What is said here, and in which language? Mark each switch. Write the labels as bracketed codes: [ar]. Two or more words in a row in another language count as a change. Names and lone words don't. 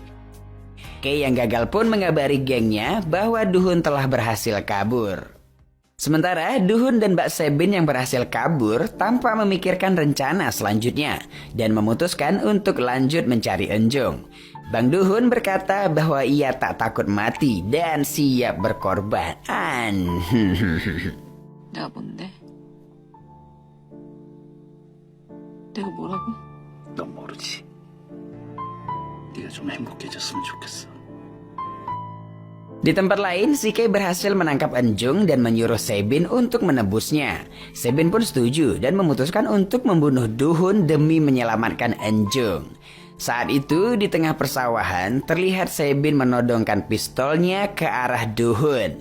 [id] Kay yang gagal pun mengabari gengnya bahwa Duhun telah berhasil kabur. Sementara Duhun dan Mbak Sebin yang berhasil kabur tanpa memikirkan rencana selanjutnya dan memutuskan untuk lanjut mencari Enjung. Bang Duhun berkata bahwa ia tak takut mati dan siap berkorban. [ko] 내가 뭔데? 내가 뭐라고? 넌 모르지. 네가 좀 행복해졌으면 좋겠어. [id] Di tempat lain, si Kay berhasil menangkap Enjung dan menyuruh Sebin untuk menebusnya. Sebin pun setuju dan memutuskan untuk membunuh Duhun demi menyelamatkan Enjung. Saat itu di tengah persawahan terlihat Sebin menodongkan pistolnya ke arah Duhun.